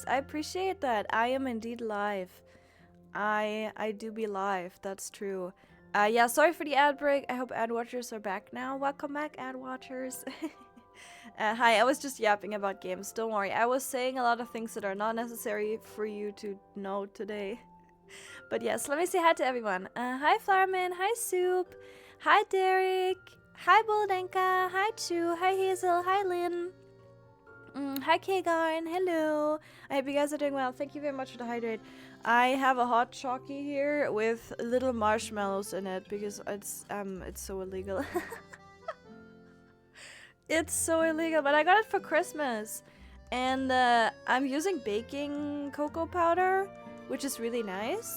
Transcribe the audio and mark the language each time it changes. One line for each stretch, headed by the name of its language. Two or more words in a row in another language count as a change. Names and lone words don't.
English: I appreciate that. I am indeed live. I do be live, that's true. Yeah, sorry for the ad break. I hope ad watchers are back now. Welcome back, ad watchers. Hi, I was just yapping about games. Don't worry, I was saying a lot of things that are not necessary for you to know today. But yes, let me say hi to everyone. Hi Flowerman, hi Soup, hi Derek, hi Buldenka, hi Chu, hi Hazel, hi Lynn. Hi Kagarn, hello. I hope you guys are doing well. Thank you very much for the hydrate. I have a hot chockey here with little marshmallows in it because it's so illegal. It's so illegal, but I got it for Christmas. And I'm using baking cocoa powder, which is really nice.